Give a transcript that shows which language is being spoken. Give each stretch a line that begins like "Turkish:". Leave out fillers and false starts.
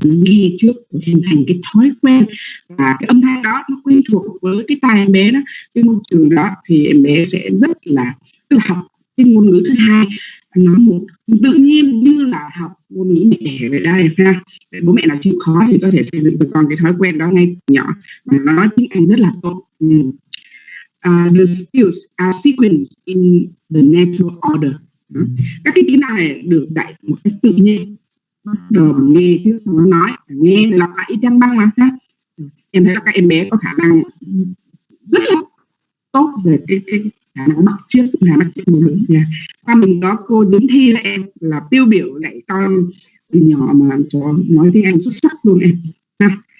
Vietnamese: Nó nghe trước để hình thành cái thói quen, và cái âm thanh đó nó quen thuộc với cái tai em bé đó, cái môi trường đó, thì em bé sẽ rất là, tức là học cái ngôn ngữ thứ hai nó tự nhiên như là học ngôn ngữ mẹ đẻ vậy đây ha. Bố mẹ nào chịu khó thì có thể xây dựng được con cái thói quen đó ngay từ nhỏ, và nó nói tiếng Anh rất là tốt.
English: The skills are sequenced in the natural order.
Vietnamese: Các cái kỹ năng này được dạy một cách tự nhiên, bắt đầu nghe trước sau đó nói, nghe lặp lại y chang băng mà ha. Em thấy là các em bé có khả năng rất là tốt về cái khả năng bắt chước ngôn ngữ nha. Và mình có cô Dính Thi là em là tiêu biểu dạy con từ nhỏ mà cho nói tiếng Anh xuất sắc luôn em ha.